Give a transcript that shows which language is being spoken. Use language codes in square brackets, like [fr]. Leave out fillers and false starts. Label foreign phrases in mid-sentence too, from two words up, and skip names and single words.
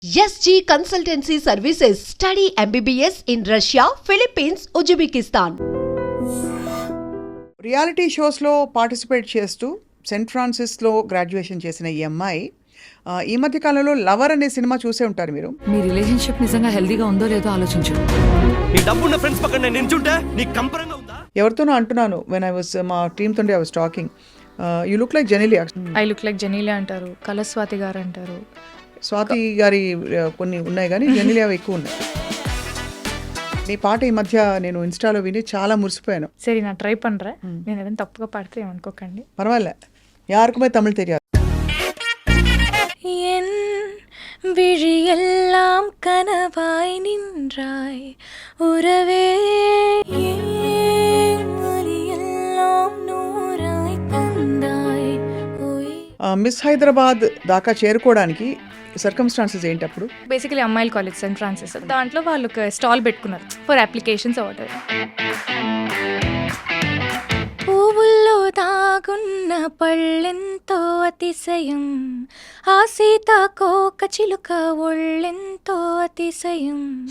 [en] SG Consultancy Services. Study MBBS in Russia, Philippines, Uzbekistan. reality showslo [te] పార్టిసిపేట్ చేస్తూ సెయింట్ ఫ్రాన్సిస్లో గ్రాడ్యుయేషన్ చేసిన ఈ అమ్మాయి ఈ మధ్య కాలంలో లవర్ అనే సినిమా చూసే ఉంటారు మీరు. మీ రిలేషన్షిప్ నిజంగా హెల్దీగా ఉందో లేదో ఆలోచించు. నీ డబ్బున్న ఫ్రెండ్స్ పక్కన నేను నించుంటే నీకు కంపరంగా ఉందా? ఎవరితోనో అంటున్నాను, [en] when I was [te] మా టీమ్ తోటి [en] I was talking, you look like Genelia. I look like Genelia [te] అంటారు, కళస్వాతి గారు అంటారు. స్వాతి గారి కొన్ని ఉన్నాయి కానీ జెనీలియా ఎక్కువ ఉన్నాయి. నీ పాట ఈ మధ్య నేను ఇన్స్టాలో విని చాలా మురిసిపోయాను. సరే నా ట్రై పண்றேன். నేను ఏదైనా తప్పుగా పాడితే ఏమనుకోకండి. పర్వాలే, యారుకుమే తమిళ్ తెలియదు. [ta] என் விழியெல்லாம் கனவாய் நின்றாய் உறவே எல்லாம் நூறாய் தந்தாய். [te] మిస్ హైదరాబాద్ దాకా చేరుకోవడానికి సర్కమ్స్టాన్సెస్ ఏంటి అప్పుడు? బేసికలీ అమ్మాయిల కాలేజ్ సెయింట్ ఫ్రాన్సిస్, దాంట్లో వాళ్ళు ఒక స్టాల్ పెట్టుకున్నారు [en] for applications order. [te] పువ్వుల్లో దాగున్న పళ్ళెంతో అతిశయం, ఆ సీతాకోక చిలుక ఒళ్ళెంతో అతిశయం.